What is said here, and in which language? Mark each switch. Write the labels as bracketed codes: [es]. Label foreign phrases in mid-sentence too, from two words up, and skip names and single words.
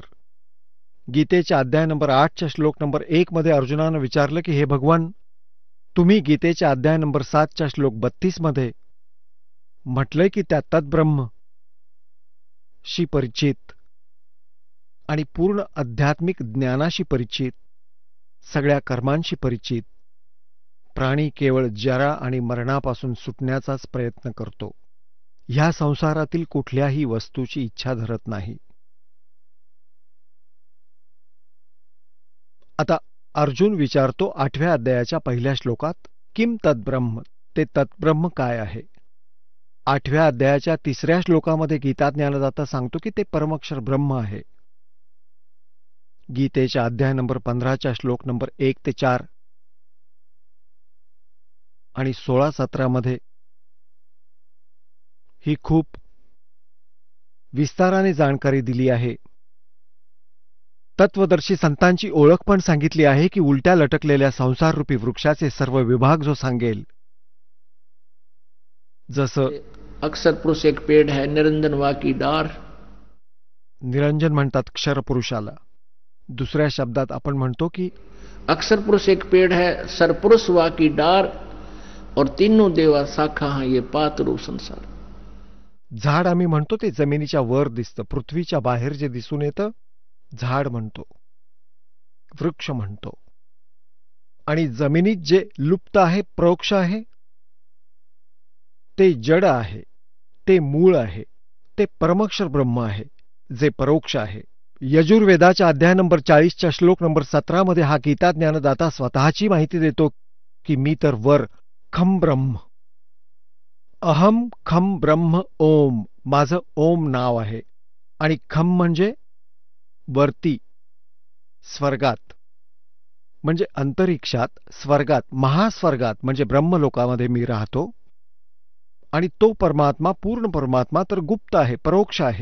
[mr] गीतेच्या अध्याय नंबर 8च्या श्लोक नंबर 1 मध्ये अर्जुनानं विचारलं की हे भगवान, तुम्ही गीतेच्या अध्याय नंबर 7च्या श्लोक 32 मध्ये म्हटलंय की त्या तद्ब्रह्म शी परिचित आणि पूर्ण आध्यात्मिक ज्ञानाशी परिचित, सगळ्या कर्मांशी परिचित प्राणी केवळ जरा आणि मरणापासून सुटण्याचाच प्रयत्न करतो. ह्या संसारातील कुठल्याही वस्तूची इच्छा धरत नाही. आता अर्जुन विचारतो 8व्या अध्यायाच्या पहिल्या श्लोकात, [sa] किम तद्ब्रह्म, [mr] ते तद्ब्रह्म काय आहे? 8व्या अध्यायाच्या 3ऱ्या श्लोकामध्ये गीता ज्ञानदाता सांगतो की ते परमक्षर ब्रह्म आहे. गीतेच्या अध्याय नंबर 15च्या श्लोक नंबर 1 ते 4 आणि 16-17 मध्ये ही खूप विस्ताराने जाणकारी दिली आहे. तत्वदर्शी संतांची ओळख पण सांगितली आहे की उलट्या लटकलेल्या संसाररूपी वृक्षाचे सर्व विभाग जो सांगेल, जसं [hi] अक्षर पुरुष एक पेड़ है, निरंजन वा की डार. [mr] निरंजन म्हणतात क्षरपुरुषाला. दुसऱ्या शब्दात आपण म्हणतो की [hi] अक्षर पुरुष एक पेड़ है, सरपुरुष वा की डार, और तीनों देवा शाखा हैं ये पातरू संसार. [mr] झाड आम्ही म्हणतो ते जमिनीच्या वर दिसतं, पृथ्वीच्या बाहेर जे दिसून येतं झाड म्हणतो, वृक्ष म्हणतो. आणि जमिनीत जे लुप्त आहे, प्रोक्ष आहे, ते जड आहे, ते मूळ आहे, ते परमक्षर ब्रह्म आहे, जे परोक्ष आहे. यजुर्वेदाच्या अध्याय नंबर 40च्या श्लोक नंबर 17 मध्ये हा गीता ज्ञानदाता स्वतःची माहिती देतो की मी तर वर [sa] खम ब्रह्म, अहम खम ब्रह्म ओम, [mr] माझं ओम नाव आहे. आणि खम म्हणजे वरती, स्वर्गात म्हणजे अंतरिक्षात, स्वर्गात, महास्वर्गात म्हणजे ब्रह्मलोकामध्ये मी राहतो. आणि तो परमात्मा, पूर्ण परमात्मा तर गुप्त आहे, परोक्ष आहे.